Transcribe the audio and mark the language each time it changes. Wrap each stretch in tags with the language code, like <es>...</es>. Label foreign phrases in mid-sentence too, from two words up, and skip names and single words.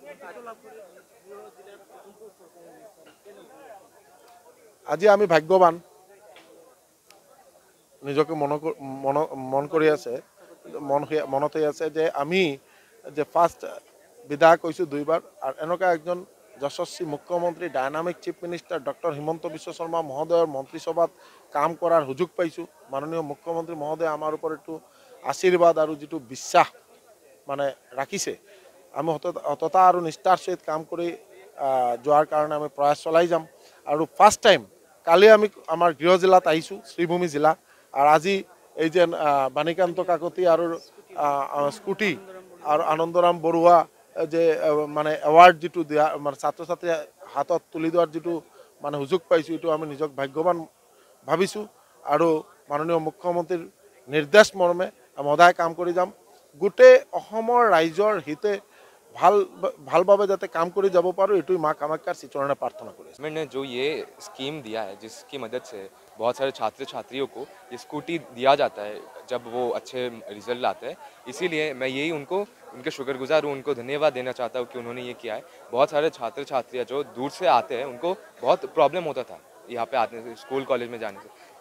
<as>আজি আমি ভাগ্যবান, নিজকে মন কৰি আছে মনত হৈ আছে যে আমি যে ফার্স্ট বিধায়ক হৈছোঁ 2 বাৰ, আর এনেকুৱা একজন যশস্বী মুখ্যমন্ত্রী,</as> <en>dynamic chief minister</en> <as>ডক্টর হিমন্ত বিশ্ব শর্মা মহোদয়ের মন্ত্রিসভাত কাম করার সুযোগ পাইছোঁ। মাননীয় মুখ্যমন্ত্রী মহোদয় আমার উপর একটু আশীর্বাদ আর যেটো বিশ্বাস মানে রাখিছে, আমি সততা আর নিষ্ঠার সহিত কাম করে যাওয়ার কারণে আমি প্রয়াস চলাই যাম। আর</as> <en>first time</en> <as>কালি আমি আমার গৃহ জেলাত আহিছোঁ, শ্রীভূমি জেলা, আর আজি এই যে বাণীকান্ত কাকতি আর স্কুটি আর আনন্দরাম বড়ুয়া যে মানে এওয়ার্ড যেটো দিয়া মানে ছাত্র ছাত্রী হাতত তুলি দেওয়ার যেটো মানে সুযোগ পাইছোঁ, এইটো আমি নিজক ভাগ্যবান ভাবিছোঁ। আৰু মাননীয় মুখ্যমন্ত্রীর নির্দেশ মর্মে সদায় কাম কৰি যাম। গোটেই অসমৰ ৰাইজৰ হিতে ভালভাবে যাতে কাম কৰি যাব পাৰোঁ, এইটোই মা কামাখ্যাৰ শ্ৰীচৰণে প্ৰাৰ্থনা কৰিছোঁ।</as> <hi>गवर्नमेंट ने जो ये स्कीम दिया है, जिसकी मदद से बहुत सारे छात्र छात्रियों को ये स्कूटी दिया जाता है जब वो अच्छे रिजल्ट लाते हैं। इसीलिए मैं यही उनके शुक्रगुजार हूँ, उनको धन्यवाद देना चाहता हूँ कि उन्होंने ये किया है। बहुत सारे छात्र छात्रियाँ जो दूर से आते हैं उनको बहुत प्रॉब्लम होता था यहाँ पे आने से,</hi> <en>school college</en> <hi>में जाने से।</hi>